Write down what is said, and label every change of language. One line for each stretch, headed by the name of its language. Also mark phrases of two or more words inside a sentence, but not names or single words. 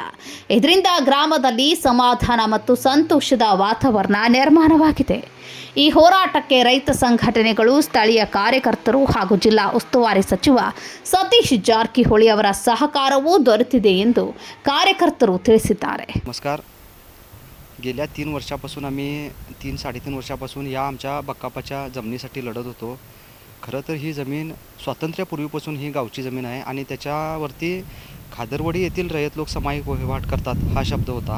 Kannada: ಇದರಿಂದ ಗ್ರಾಮದಲ್ಲಿ ಸಮಾಧಾನ ಮತ್ತು ಸಂತೋಷದ ವಾತಾವರಣ ನಿರ್ಮಾಣವಾಗಿದೆ. ಈ ಹೋರಾಟಕ್ಕೆ ರೈತ ಸಂಘಟನೆಗಳು, ಸ್ಥಳೀಯ ಕಾರ್ಯಕರ್ತರು ಹಾಗೂ ಜಿಲ್ಲಾ ಉಸ್ತುವಾರಿ ಸಚಿವ ಸತೀಶ್ ಜಾರಕಿಹೊಳಿ ಅವರ ಸಹಕಾರವೂ ದೊರೆತಿದೆ ಎಂದು ಕಾರ್ಯಕರ್ತರು ತಿಳಿಸಿದ್ದಾರೆ.
Marathi: नमस्कार. गेल्या 3 वर्षापासून आम्ही 3-3.5 वर्षापासून या आमच्या बक्कापाच्या जमिनीसाठी लढत होतो. खरं तर ही जमीन स्वातंत्र्यापूर्वीपासून ही गावची जमीन आहे आणि त्याच्यावरती खादरवाडी येथील रयत लोक सामायिक वहिवाट करतात हा शब्द होता.